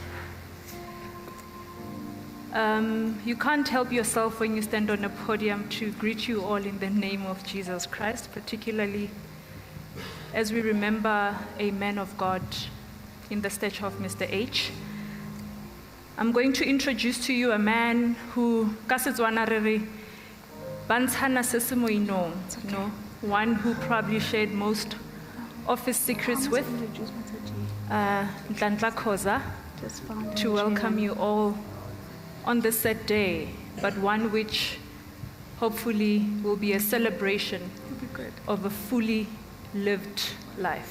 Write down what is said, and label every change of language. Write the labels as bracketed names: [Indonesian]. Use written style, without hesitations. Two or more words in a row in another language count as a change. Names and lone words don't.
[English] You can't help yourself when you stand on a podium to greet you all in the name of Jesus Christ, particularly as we remember a man of God in the stature of Mr. H. I'm going to introduce to you a man who, [Tswana] ka Setswana re re, bantshana se se mo inong, [English] one who probably shared most of his secrets with, Nhlanhla Khoza, to welcome you all on this sad day, but one which hopefully will be a celebration of a fully lived life.